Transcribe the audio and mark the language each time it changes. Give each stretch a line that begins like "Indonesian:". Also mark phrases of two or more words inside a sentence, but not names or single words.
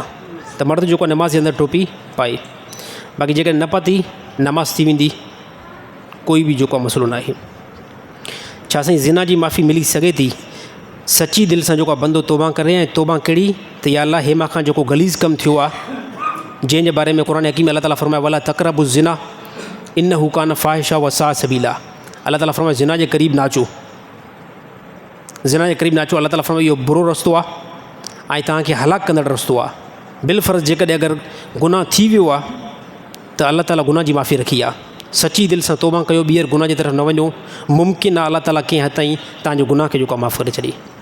Sindhi: त मर्द जेको आहे नमाज़ जे अंदरि टोपी पाए। बाक़ी जेकॾहिं न पाती नमाज़ थी वेंदी, कोई बि जेको आहे मसइलो न आहे। छा साईं ज़िना जी माफ़ी मिली सघे थी? सची दिलि सां जेको आहे बंदो तौबा करे, ऐं तौबा कहिड़ी त या अलाह हे मां खां जेको गलीज़ कमु थियो आहे, जंहिंजे बारे में क़ुर हकीम अल्लाह ताला फरमाए
Arabic: ولا تقربوا الزنى إنه كان فاحشة وساء سبيلا.
Sindhi: अल्लाह ताला फरमाए ज़िना जे क़रीब ना अचो, ज़िना जे क़रीब ना अचो। अल्लाह ताला फरमाए इहो बुरो रस्तो आहे ऐं तव्हांखे हलाक कंदड़ रस्तो आहे। बिलफ़र्ज़ जेकॾहिं अगरि गुनाह थी वियो आहे त अल्लाह ताला गुनाह जी माफ़ी रखी आहे। सची दिलि सां तौबा कयो, ॿीहर गुनाह जी तरफ़ न वञो। मुमकिन आहे अल्लाह ताला कंहिं हद ताईं तव्हांजो गुनाह खे जेको आहे माफ़ु करे छॾे।